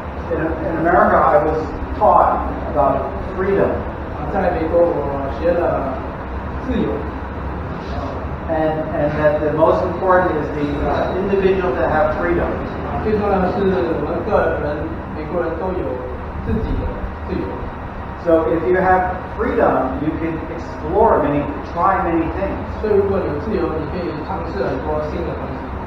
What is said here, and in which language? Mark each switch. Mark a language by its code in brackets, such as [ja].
[en] In America, I was taught about freedom. [zh] 在美国我学了自由。 [en] And that the most important is the individual to have freedom. [zh] 最重要的是我们个人，美国人都有自己的自由。 [en] So if you have freedom, you can explore try many things. [zh] 所以如果你有自由，你可以尝试很多新的东西。